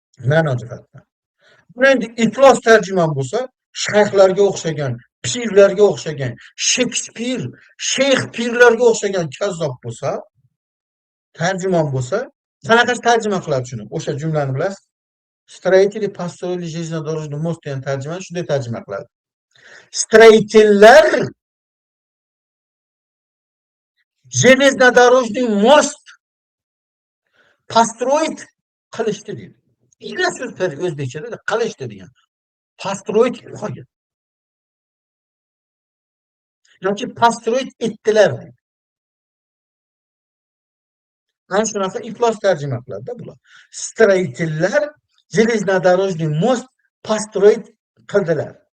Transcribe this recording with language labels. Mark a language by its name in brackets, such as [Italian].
[Uzbek] Ma'no jihatdan. Buni endi iflos tarjimon bo'lsa, shayxlarga o'xshagan, pirlarga o'xshagan, Shekspir, shayx pirlarga o'xshagan kazzob bo'lsa, tarjimon bo'lsa, qanaqa tarjima qiladi shuni? O'sha jumlani bilasiz? [Russian] Строители построили железнодорожный мост [Uzbek] degan tarjimani shunday tarjima qiladi. [Russian] Строительlar железнодорожный мост построить [Uzbek] qilishdi deydi. Ikkita so'z o'zbekchada qilishdi degan. [Russian] Построить [Uzbek] qilgan. Yoki [Russian] построить [Uzbek] etdilar deydi. Ana shunaqa iflos tarjima qiladi-da bular. [Russian] Строительlar железнодорожный мост построить [Uzbek] qildilar.